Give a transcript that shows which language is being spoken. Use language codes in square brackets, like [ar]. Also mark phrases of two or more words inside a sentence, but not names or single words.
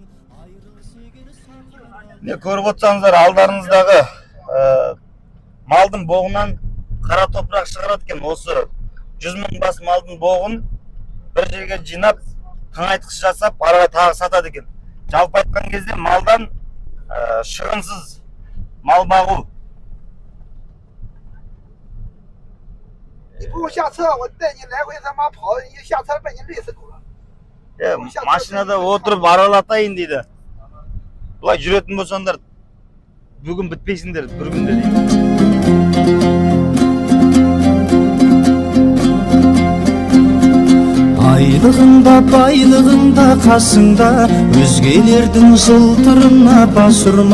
[kk] Көріп отырсаңыздар, алдарыңыздағы малдың боғынан қара топырақ шығарады екен. Осы 100 000 бас малдың боғын бір жерге жинап, тыңайтқыш жасап, араға тағы сатады екен. Жалпы айтқан кезде малдан шығынсыз мал бағу. [zh] 你不用下车，我带你来回他妈跑，你下车把你累死狗了。 [kk] Машинада отырып аралатайын дейді. Бұлай жүретін болсаңдар, бүгін бітпейсіңдер, бір күнде дейді. Айлығыңда, байлығыңда, қасыңда, өзгелердің жылтырына бас ұрма.